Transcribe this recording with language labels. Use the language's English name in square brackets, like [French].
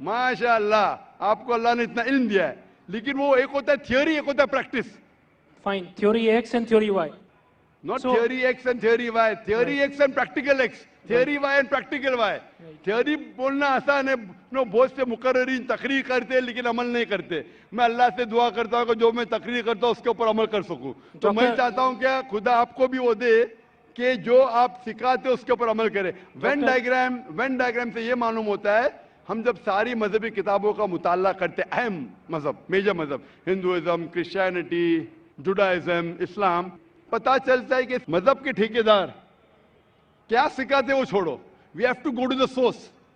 [Hindi] माशाअल्लाह, आपको अल्लाह ने इतना इल्म दिया है। लेकिन वो एक होता है थियोरी, एक होता है practice. [English] Fine. Theory X and theory Y. Not So- theory X and theory Y, theory X and practical X, theory Y and practical Y। [Hindi] theory बोलना आसान है, नो बहुत से मुकर्रिरीन तकरीर करते हैं लेकिन अमल नहीं करते। मैं अल्लाह से दुआ करता हूँ कि जो मैं तकरीर करता हूँ उसके ऊपर अमल कर सकूं। तो मैं चाहता हूँ क्या खुदा आपको भी वो दे कि जो आप सिखाते हो उसके ऊपर अमल करें। वेन डायग्राम से ये मालूम होता है हम जब सारी मजहबी किताबों का मुताला करते, अहम मजहब, मेजर मजहब, हिंदुइज्म, क्रिश्चियनिटी, जुडाइज्म, इस्लाम, पता चलता है कि मजहब के ठेकेदार क्या सिखाते वो छोड़ो, [English] We have to go to the source.